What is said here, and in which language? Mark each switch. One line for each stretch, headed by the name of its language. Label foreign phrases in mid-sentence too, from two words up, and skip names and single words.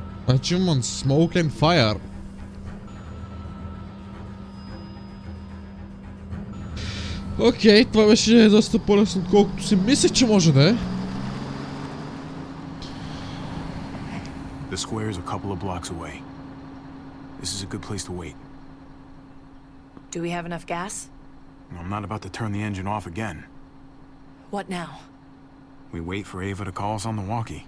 English: Achievement Smoke and Fire.
Bulgarian: Окей, това беше доста по-лесно, отколкото си мисля, че може да е.
English: The square is a couple of blocks away. This is a good place to wait. Do we have enough gas? I'm not about to turn the engine off again. What now? We wait for Ava to call us on the walkie.